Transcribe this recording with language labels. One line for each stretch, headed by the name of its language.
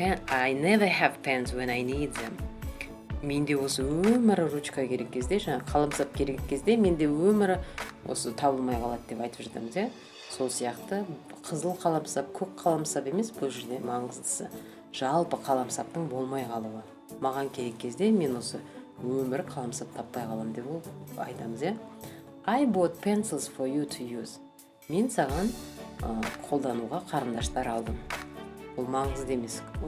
English: I never have pens when I need them.
Kazakh: Менде осы өмірі ручка керек кезде, қаламсап керек кезде, менде өмірі осы табылмай қалады деп айтып жатамыз. Сол сияқты қызыл қаламсап, көк қаламсап емес, бұл жерде маңыздысы жалпы қаламсаптың болмай қалуы. Маған керек кезде мен осы өмір қаламсап таппай қалам деп айтамыз, иә.
English: I bought pencils for you to use.
Kazakh: Мен саған қолдануға қарындаштар алдым. Бұл маңызды емес.